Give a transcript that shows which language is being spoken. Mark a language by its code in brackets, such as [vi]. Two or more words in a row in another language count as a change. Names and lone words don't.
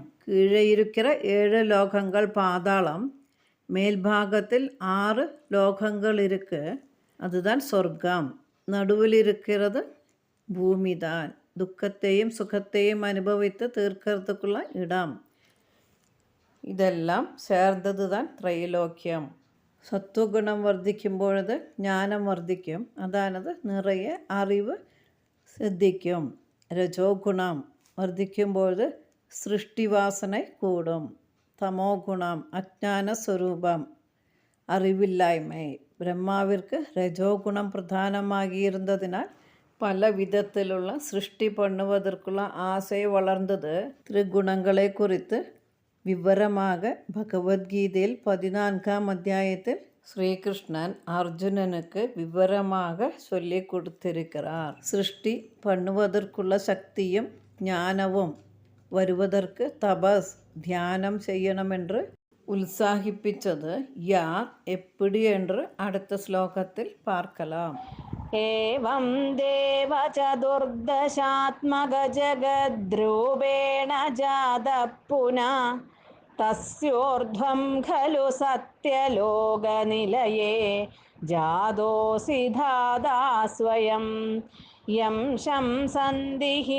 [ta] கீழே இருக்கிற 7 லோகங்கள் பாதாளம், மேல்பாகத்தில் 6 லோகங்கள் இருக்கு, அதுதான் சொர்க்கம். நடுவில் இருக்கிறது பூமிதான், துக்கத்தையும் சுகத்தையும் அனுபவித்து தீர்க்கறதுக்குள்ள இடம். இதெல்லாம் சேர்ந்தது தான் திரைலோக்கியம். [ml] സത്വഗുണം വർദ്ധിക്കുമ്പോഴത് ജ്ഞാനം വർദ്ധിക്കും, അതാണത് നിറയെ അറിവ് സിദ്ധിക്കും. രജോ ഗുണം വർദ്ധിക്കുമ്പോൾ സൃഷ്ടിവാസന കൂടും. തമോ ഗുണം അജ്ഞാന സ്വരൂപം അറിവില്ലായ്മ. [ta] பிரம்மாவிற்கு ரஜோ குணம் பிரதானமாகியிருந்ததினால் பல விதத்திலுள்ள சிருஷ்டி பண்ணுவதற்குள்ள ஆசை வளர்ந்தது. திரிகுணங்களை குறித்து விவரமாக பகவத்கீதையில் 14ஆம் அத்தியாயத்தில் ஸ்ரீகிருஷ்ணன் அர்ஜுனனுக்கு விவரமாக சொல்லி கொடுத்திருக்கிறார். சிருஷ்டி பண்ணுவதற்குள்ள சக்தியும் ஞானவும் வருவதற்கு தபஸ் தியானம் செய்யணும் என்று உற்சாகிப்பிச்சது யார், எப்படி என்று அடுத்த ஸ்லோகத்தில் பார்க்கலாம். [sa] एवं देव चतुर्दशात्मकजगद्रूपेण जातः पुनः तस्योर्ध्वं खलु सत्यलोकनिलये जातोऽसि धाता स्वयं यं शंसन्ति